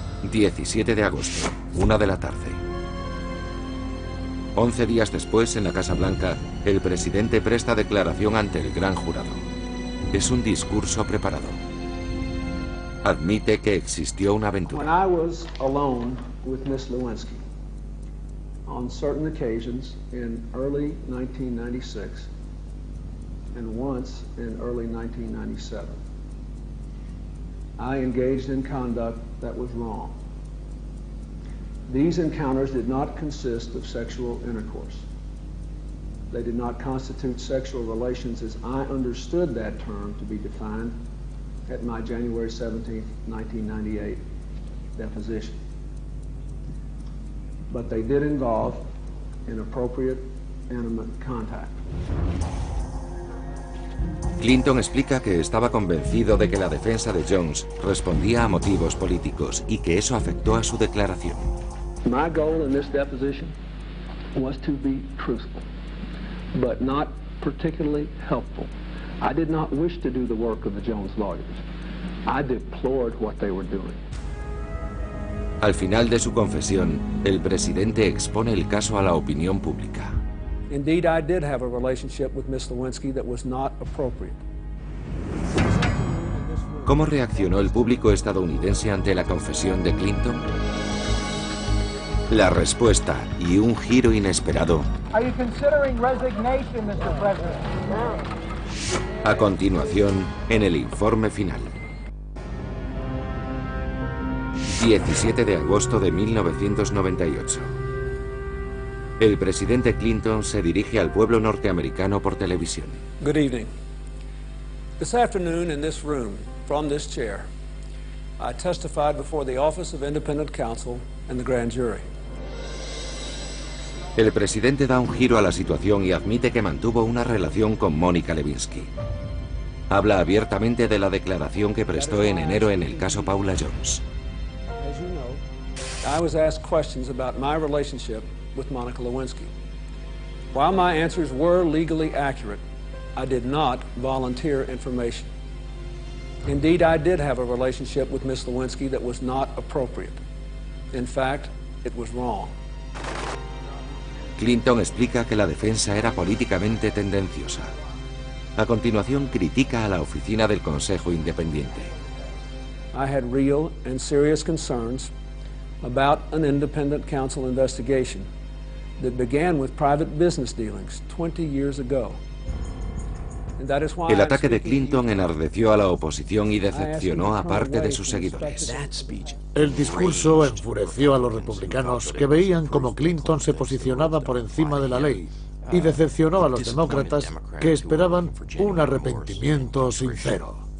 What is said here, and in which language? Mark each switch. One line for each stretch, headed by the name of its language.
Spanish: 17 de agosto, 1 de la tarde. 11 días después, en la Casa Blanca, el presidente presta declaración ante el gran jurado. Es un discurso preparado. Admite que existió una aventura.
English: When I was alone with Miss Lewinsky, on certain occasions in early 1996 and once in early 1997, I engaged in conduct that was wrong. These encounters did not consist of sexual intercourse. They did not constitute sexual relations as I understood that term to be defined at my January 17, 1998 deposition. But they did involve inappropriate, intimate contact.
Spanish: Clinton explica que estaba convencido de que la defensa de Jones respondía a motivos políticos y que eso afectó a su declaración.
English: My goal in this deposition was to be truthful, but not particularly helpful. I did not wish to do the work of the Jones lawyers. I deplored what they were doing.
Spanish: Al final de su confesión, el presidente expone el caso a la opinión pública.
English: Indeed, I did have a relationship with Miss Lewinsky that was not appropriate.
Spanish: ¿Cómo reaccionó el público estadounidense ante la confesión de Clinton? La respuesta y un giro inesperado.
English: Are you considering resignation, Mr. President?
Spanish: A continuación, en el informe final. 17 de agosto de 1998. El presidente Clinton se dirige al pueblo norteamericano por televisión.
English: Good evening. This afternoon in this room, from this chair, I testified before the Office of Independent Counsel and the grand jury.
Spanish: El presidente da un giro a la situación y admite que mantuvo una relación con Mónica Lewinsky. Habla abiertamente de la declaración que prestó en enero en el caso Paula Jones.
English: As you know, I was asked questions about my relationship with Monica Lewinsky. While my answers were legally accurate, I did not volunteer information. Indeed, I did have a relationship with Miss Lewinsky that was not appropriate. In fact, it was wrong.
Spanish: Clinton explica que la defensa era políticamente tendenciosa. A continuación, critica a la oficina del Consejo Independiente.
English: I had real and serious concerns about an independent counsel investigation that began with private business dealings 20 years ago.
Spanish: El ataque de Clinton enardeció a la oposición y decepcionó a parte de sus seguidores. El discurso enfureció a los republicanos que veían cómo Clinton se posicionaba por encima de la ley y decepcionó a los demócratas que esperaban un arrepentimiento sincero.